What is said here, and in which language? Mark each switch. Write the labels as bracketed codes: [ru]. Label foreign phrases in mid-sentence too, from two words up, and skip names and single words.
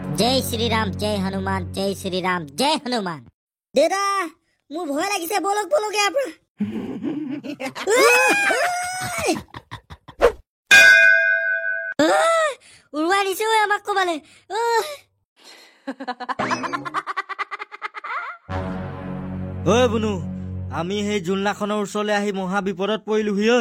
[hi] जय श्री राम, जय हनुमान, जय श्री राम, जय हनुमान। [as] देदा মোৰ ভয় লাগিছে, বলক বলক ইয়াৰ পৰা। উৰুৱাই দিছে ঐ আমাক কবালে। ঐ বুনু, আমি সেই জোলনাখনৰ ওচৰলৈ আহি মহা বিপদত পৰিলোহি ঐ।